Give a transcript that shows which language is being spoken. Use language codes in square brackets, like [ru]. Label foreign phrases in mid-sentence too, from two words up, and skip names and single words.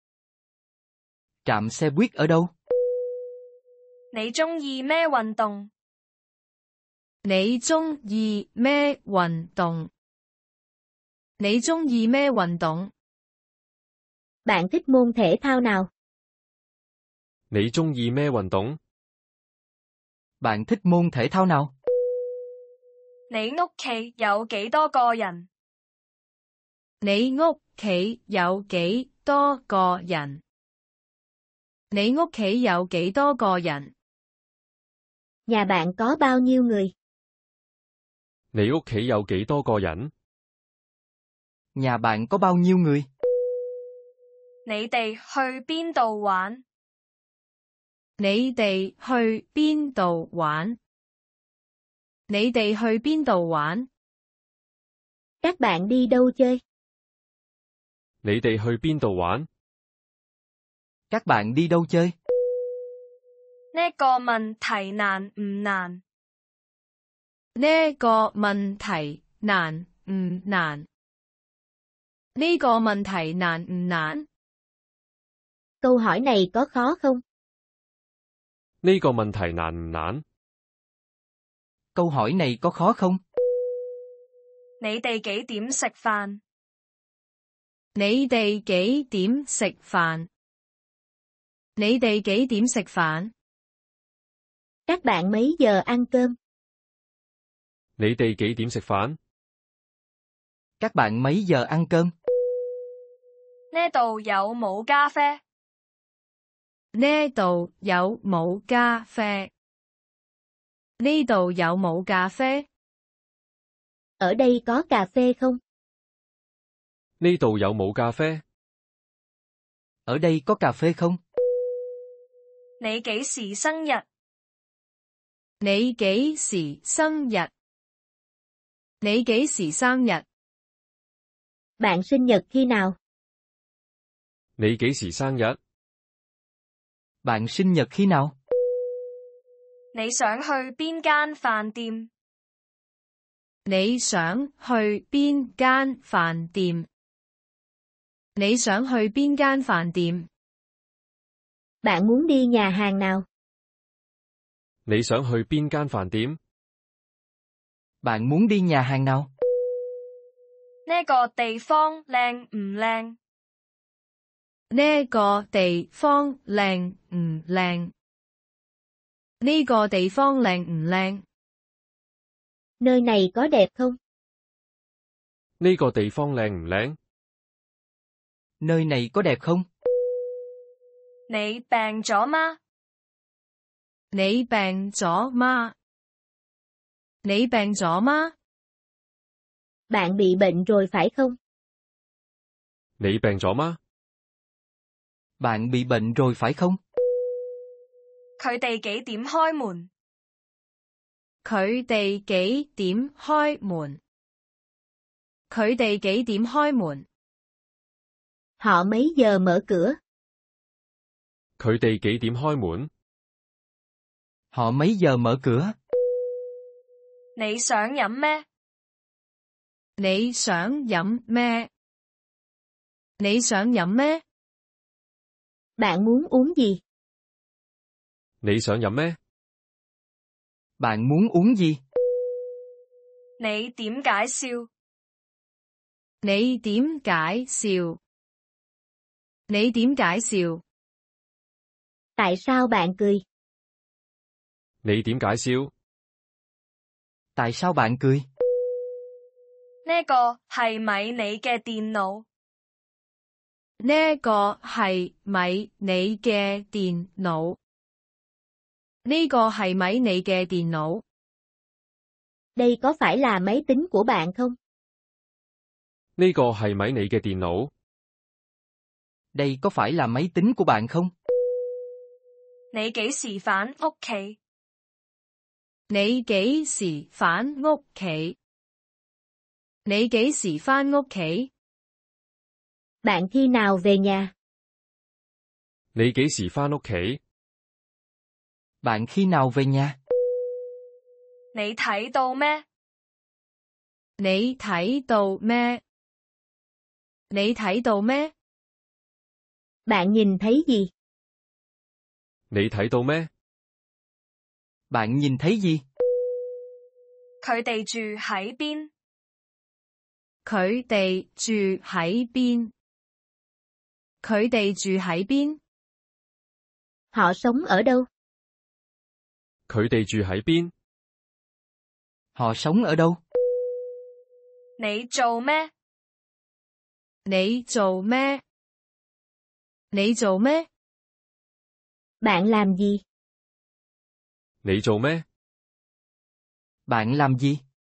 [vi] Trạm xe buýt ở đâu? [yue] 你鍾意咩運動？你鍾意咩運動？你鍾意咩運動？ [vi] Bạn thích môn thể thao nào? [yue] 你鍾意咩運動？ [vi] Bạn thích môn thể thao nào? [yue] 你屋企有幾多個人？你屋企有幾多個人？你屋企有幾多個人？ [vi] Nhà bạn có bao nhiêu người? [yue] 你屋企有幾多個人？ [vi] Nhà bạn có bao nhiêu người? [yue] 你哋去邊度玩？你哋去邊度玩？你哋去邊度玩？ [vi] Các bạn đi đâu chơi? [yue] 你哋去邊度玩？ [vi] Các bạn đi đâu chơi? [yue] 呢個問題難唔難？呢個問題難唔難？呢個問題難唔難？ [vi] Câu hỏi này có khó không? [yue] 呢個問題難唔難？ [vi] Câu hỏi này có khó không? [yue] 你哋幾點食飯？你哋幾點食飯？你哋幾點食飯？ [vi] Các bạn mấy giờ ăn cơm? [yue] 你哋幾點食飯？ [vi] Các bạn mấy giờ ăn cơm? [yue] 呢度有冇咖啡？呢度有冇咖啡？呢度有冇咖啡？ [vi] Ở đây có cà phê không? [yue] 呢度有冇咖啡？ [vi] Ở đây có cà phê không? [yue] 你幾時生日？你幾時生日？你幾時生日？ [vi] Bạn sinh nhật khi nào? [yue] 你幾時生日？ [vi] Bạn sinh nhật khi nào? [yue] 你想去邊間飯店？你想去邊間飯店？你想去邊間飯店？ [vi] Bạn muốn đi nhà hàng nào? [yue] 你想去邊間飯店？ [vi] Bạn muốn đi nhà hàng nào? [yue] 呢個地方靚唔靚？呢個地方靚唔靚？呢個地方靚唔靚？ [vi] Nơi này có đẹp không? [yue] 呢個地方靚唔靚？ [vi] Nơi này có đẹp không? [yue] 你病咗嗎？你病咗嗎？你病咗嗎？ [vi] Bạn bị bệnh rồi phải không? [yue] 你病咗嗎？ [vi] Bạn bị bệnh rồi phải không? [yue] 佢哋幾點開門？佢哋幾點開門？佢哋幾點開門？ [vi] Họ mấy giờ mở cửa? [yue] 佢哋幾點開門？ [vi] Họ mấy giờ mở cửa? [yue] 你想飲咩？你想飲咩？你想飲咩？ [vi] Bạn muốn uống gì? [yue] 你想飲咩？ [vi] Bạn muốn uống gì? [yue] 你點介紹？你點介紹？你點介紹？ [vi] Tại sao bạn cười? [yue] 你點介紹？ [vi] Tại sao bạn cười? [yue] 呢個係咪你嘅電腦？呢個係咪你嘅電腦？呢個係咪你嘅電腦？ [vi] Đây có phải là máy tính của bạn không? [yue] 呢個係咪你嘅電腦？ [vi] Đây có phải là máy tính của bạn không? [yue] 你幾時返屋企？你幾時返屋企？你幾時返屋企？ [vi] Bạn khi nào về nhà? [yue] 你幾時返屋企？ [vi] Bạn khi nào về nhà? [yue] 你睇到咩？你睇到咩？你睇到咩？ [vi] Bạn nhìn thấy gì? [yue] 你睇到咩？ [vi] Bạn nhìn thấy gì? [yue] 佢哋住喺邊？佢哋住喺邊？佢哋住喺邊？ [vi] Họ sống ở đâu? [yue] 佢哋住喺邊？ [vi] Họ sống ở đâu? [yue] 你做咩？你做咩？你做咩？ [vi] Bạn làm gì? [yue] 你做咩？ [vi] Bạn làm gì?